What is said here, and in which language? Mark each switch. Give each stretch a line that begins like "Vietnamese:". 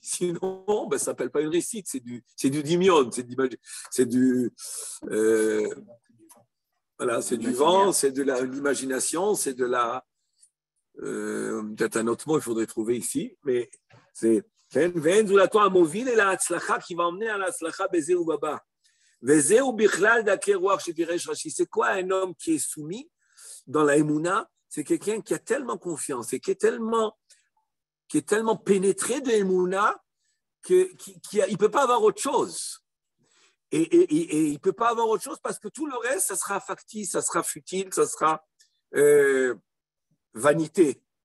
French: Sinon, ben, ça s'appelle pas une réussite, c'est du dimion, c'est du voilà, c'est du vent, c'est de l'imagination, c'est de la peut-être un autre mot, il faudrait trouver ici, mais c'est
Hebrew: ואין זולתו המוביל אל ההצלחה,
French: qui va emmener à l'Atzlacha
Hebrew: בזה ובבא. וזהו בכלל דרכי רוח שפירש רש"י.
French: C'est quoi un homme qui est soumis dans la Emouna? C'est quelqu'un qui a tellement confiance et qui est tellement pénétré de Emouna qu'il ne peut pas avoir autre chose. Et il ne peut pas avoir autre chose parce que tout le reste, ça sera factice, ça sera futile, ça sera vanité.